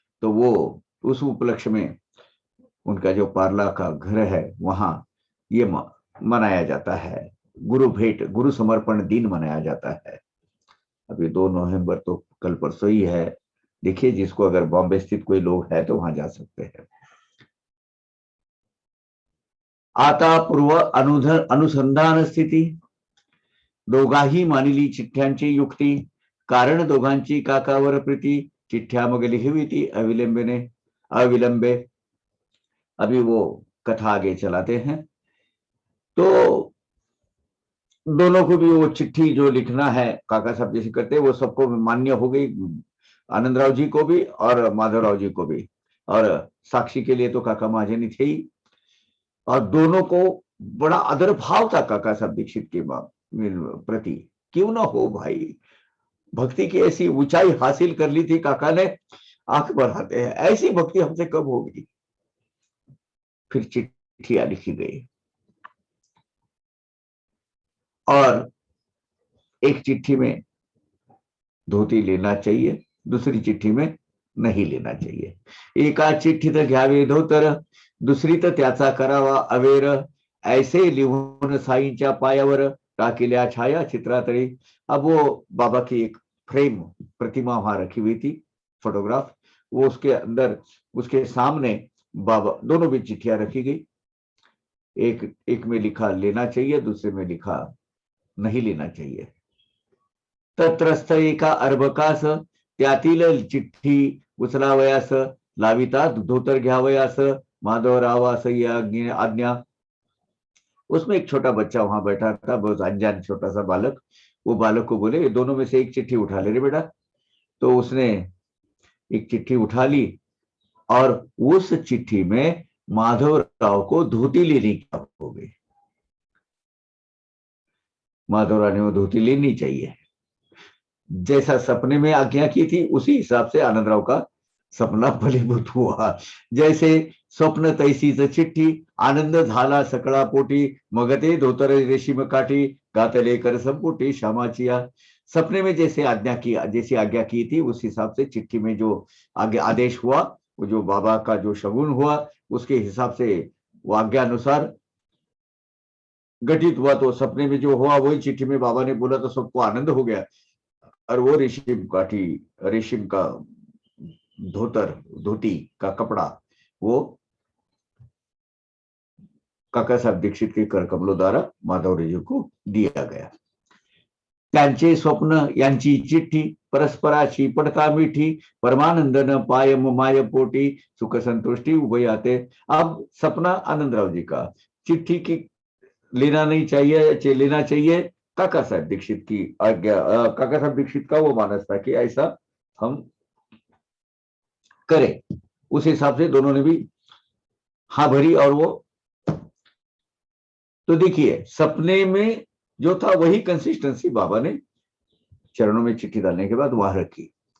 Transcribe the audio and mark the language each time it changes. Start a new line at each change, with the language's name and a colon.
Hindi: तो वो उस उपलक्ष्य में उनका जो पार्ला का घर है वहां ये मनाया जाता है, गुरु भेंट, गुरु समर्पण दिन मनाया जाता है। अभी 2 नवंबर तो कल परसों ही है, देखिए जिसको अगर बॉम्बे स्थित कोई लोग है तो वहां जा सकते हैं।
Marathi: आता पूर्व अनुसंधान स्थिती, दोघाही मानिली चिठ्ठ्यांची युक्ती, कारण दोघांची काकावर प्रीती, चिठ्ठ्या मग लिखविती अविलंबे।
Hindi: अभी वो कथा आगे चलाते हैं। तो दोनों को भी वो चिट्ठी जो लिखना है काका साहब जैसे करते हैं वो सबको मान्य हो गई, आनंदराव जी को भी और माधवराव जी को भी, और साक्षी के लिए तो काका महाजनी थे ही। और दोनों को बड़ा आदर भाव था काका साहब दीक्षित के प्रति। क्यों ना हो भाई, भक्ति की ऐसी ऊंचाई हासिल कर ली थी काका ने, आंख बढ़ाते हैं, ऐसी भक्ति हमसे कब होगी। फिर चिट्ठियां लिखी गई और एक चिट्ठी में धोती लेना चाहिए, दूसरी चिट्ठी में नाही लेना चाहिए.
Marathi: एका चिठ्ठीत घ्यावे धोतर, दुसरी तर त्याचा करावा अवेर. ऐसे लिहून साईंच्या पायावर टाकिल्या छाया चित्रातळी.
Hindi: अब वो बाबा की एक फ्रेम प्रतिमा वहां रखी हुई थी, फोटोग्राफ, वो उसके अंदर उसके सामने बाबा दोनों भी चिट्ठियां रखी गई. एक में लिखा लेना चाहिए, दूसरे में लिखा नहीं लेना चाहिए.
Marathi: तत्रस्थ एका अर्भकास त्यातील चिठ्ठी उचलावयास लाविता धोतर घ्यावयास माधवरावास आज्ञा.
Hindi: उसमें एक छोटा बच्चा वहां बैठा था, बहुत अनजान छोटा सा बालक. वो बालक को बोले ये दोनों में से एक चिट्ठी उठा ले रे बेटा. तो उसने एक चिट्ठी उठा ली और उस चिट्ठी में माधवराव को धोती लेने की बात हो गई. माधवराव ने वो धोती लेनी चाहिए, जैसा सपने में आज्ञा की थी उसी हिसाब से आनंदराव का सपना फलीभूत हुआ.
Marathi: जैसे स्वप्न तैसीच चिठ्ठी, आनंद झाला सकळा पोटी, मग ते धोतर रेशीम काठी, गातले कर संपुटी श्यामाचिया.
Hindi: सपने में जैसे आज्ञा की थी उस हिसाब से चिट्ठी में जो आदेश हुआ, वो जो बाबा का जो शगुन हुआ उसके हिसाब से वो आज्ञा अनुसार घटित हुआ. तो सपने में जो हुआ वही चिट्ठी में बाबा ने बोला, तो सबको आनंद हो गया. और वो रेशम का धोती का कपड़ा वो काका साहेब दीक्षित के कर कमलों द्वारा माधवराव जी को दिया गया.
Marathi: त्यांचे स्वप्न यांची चिठ्ठी, परस्पराची पटका मिठी, परमानंदन पायम माय पोटी, सुख संतुष्टि उभयाते.
Hindi: अब सपना आनंदराव जी का, चिट्ठी की लेना नहीं चाहिए, लेना चाहिए काका साहब दीक्षित की आज्ञा. काका साहब दीक्षित का वो मानस था कि ऐसा हम करें. उस हिसाब से दोनों ने भी हाँ भरी. और वो तो देखिए सपने में जो था वही कंसिस्टेंसी बाबा ने चरणों में चिट्ठी डालने के बाद वहां रखी.